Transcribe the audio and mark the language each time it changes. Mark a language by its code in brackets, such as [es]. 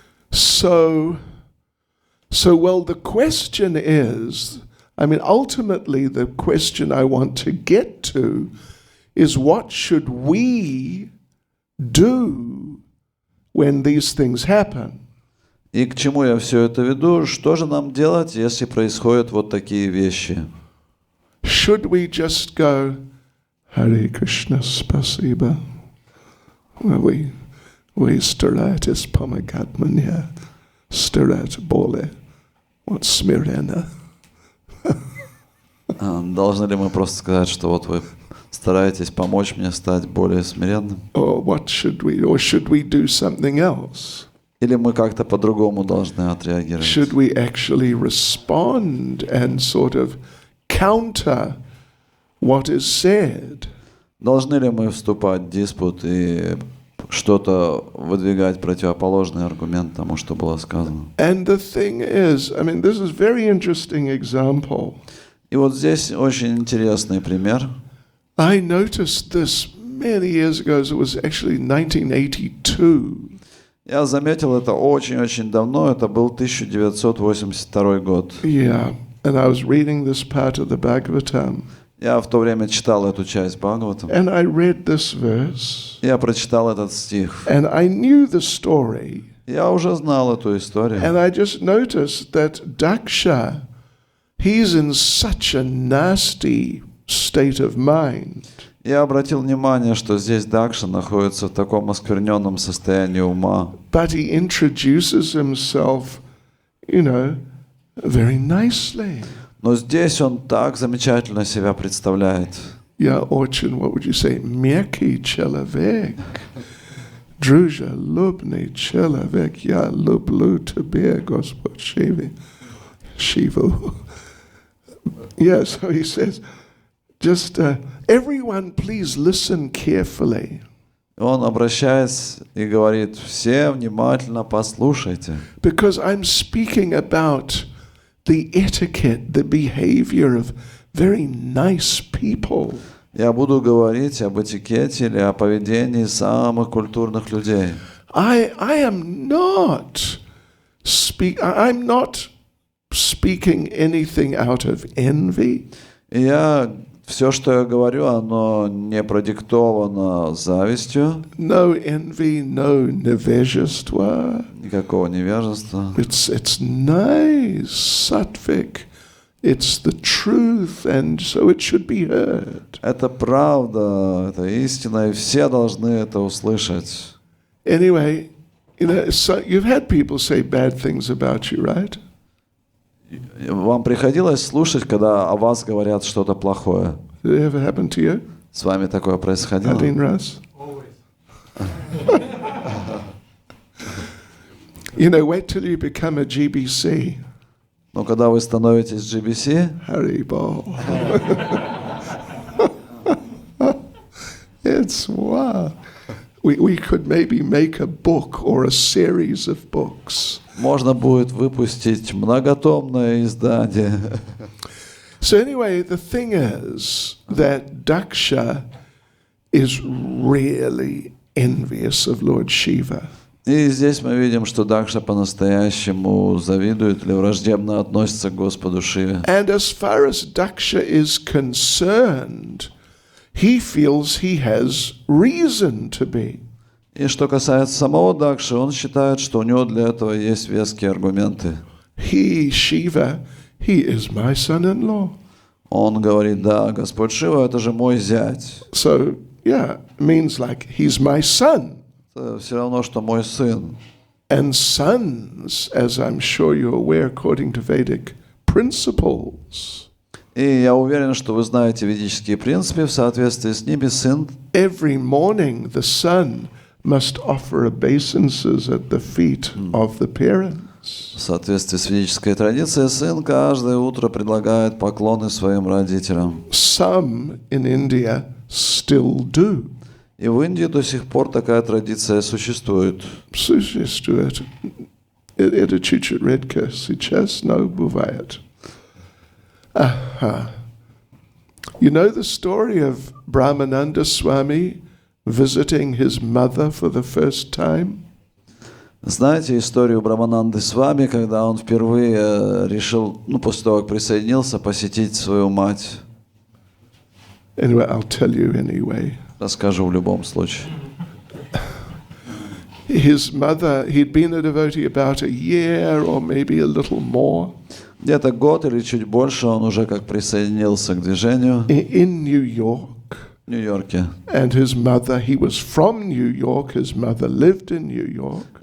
[en] So, well, the question is, I mean, ultimately, the question I want to get to is what should we do when these things happen? [ru] И к чему я все это веду? Что же нам делать, если происходят вот такие вещи? [en] Should we just go, Hare Krishna, [ru] Spasiba? [en] Well, we [ru] старать из помогатмания, старать более, вот смиренно. Должны ли мы просто сказать, что вот вы стараетесь помочь мне стать более смиренным? [en] Or should we do something else? [ru] Или мы как-то по-другому должны отреагировать? [en] Should we actually respond and sort of counter what is said? [ru] Должны ли мы вступать в диспут и что-то выдвигать противоположный аргумент тому, что было сказано? [en] And the thing is, I mean, this is very interesting example. [ru] И вот здесь очень интересный пример. [en] I noticed this many years ago. It was actually 1982. [ru] Я заметил это очень-очень давно. Это был 1982 год. [en] Yeah, and I was reading this part of the Bhagavatam. [ru] Я в то время читал эту часть Бхагаватам. [en] And I read this verse. [ru] Я прочитал этот стих. [en] And I knew the story. [ru] Я уже знал эту историю. [en] And I just noticed that Daksha, he's in such a nasty state of mind. [ru] Я обратил внимание, что здесь Дакша находится в таком оскверненном состоянии ума. [en] But he introduces himself, very nicely. [ru] Но здесь он так замечательно себя представляет. Я очень, [en] what would you say, [ru] мягкий человек. Дружа, любный человек, я люблю тебя, Господь Шиву. [en] Yeah, so he says, just everyone please listen carefully. [ru] Он, обращаясь и говорит, все внимательно послушайте. [en] Because I'm speaking about the etiquette, the behavior of very nice people. [ru] Я буду говорить об этикете или о поведении самых культурных людей. [en] I'm not speaking anything out of envy. [ru] И все, что я говорю, оно не продиктовано завистью. [en] No envy, no [ru] невежество. Никакого невежества. [en] It's nice, sattvic. It's the truth, and so it should be heard. [ru] Это правда, это истина, и все должны это услышать. [en] Anyway, so you've had people say bad things about you, right? [ru] Вам приходилось слушать, когда о вас говорят что-то плохое? [en] Did it ever happen to you? [ru] С вами такое происходило? Один раз? [en] Wait till you become a GBC. [ru] Но когда вы становитесь GBC, [en] Haribol. It's wow. We could maybe make a book or a series of books. [ru] Можно будет выпустить многотомное издание. [en] So anyway, the thing is that Daksha is really envious of Lord Shiva. [ru] И здесь мы видим, что Дакша по-настоящему завидует или враждебно относится к Господу Шиве. [en] And as far as Daksha is concerned, he feels he has reason to be. [ru] И что касается самого Дакши, он считает, что у него для этого есть веские аргументы. [en] He, Shiva, he is my son-in-law. [ru] Он говорит, да, Господь Шива, это же мой зять. [en] So, yeah, it means like he's my son. [ru] Это все равно, что мой сын. [en] And sons, as I'm sure you're aware, according to Vedic principles, [ru] И я уверен, что вы знаете ведические принципы, в соответствии с ними сын [en] every morning the son must offer obeisances at the feet of the parents. [ru] в соответствии с ведической традицией, сын каждое утро предлагает поклоны своим родителям. [en] Some in India still do. [ru] И в Индии до сих пор такая традиция существует. Существует. Это чуть-чуть редко. Сейчас, но бывает. [en] You know the story of Brahmananda Swami visiting his mother for the first time? [ru] Знаете историю Брахмананды Свами, когда он впервые решил, после того, как присоединился, посетить свою мать? [en] Anyway, I'll tell you anyway. [ru] Расскажу в любом случае. [en] His mother, he'd been a devotee about a year or maybe a little more. [ru] Где-то год или чуть больше он уже как присоединился к движению [en] In New York. [ru] в Нью-Йорке. [en] And his mother, he was from New York, his mother lived in New York.